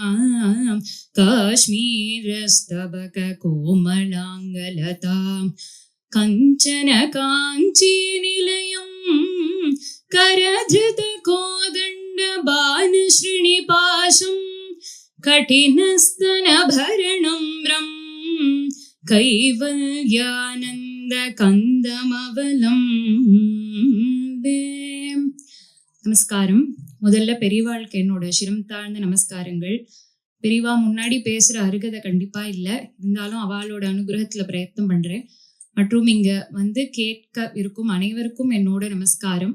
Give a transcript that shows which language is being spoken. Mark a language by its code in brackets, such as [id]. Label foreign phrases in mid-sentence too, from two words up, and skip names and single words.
[sa] काश्मीरस्तबक कोमलांगलता कंचन कांची निलयं करधृत कोदंड बाण श्रीनिपाशं कठिनस्तनभरणं रं कैवल्यानंद கந்தமவலம்பே. [ta] நமஸ்காரம். முதல்ல பெரியவாளுக்கு என்னோட சிரம் தாழ்ந்த நமஸ்காரங்கள். பெரியவா முன்னாடி பேசுற அருகதை கண்டிப்பா இல்லை, இருந்தாலும் அவளோட அனுகிரகத்துல பிரயத்னம் பண்றேன். மற்றும் இங்க கேட்க இருக்கும் அனைவருக்கும் என்னோட நமஸ்காரம்.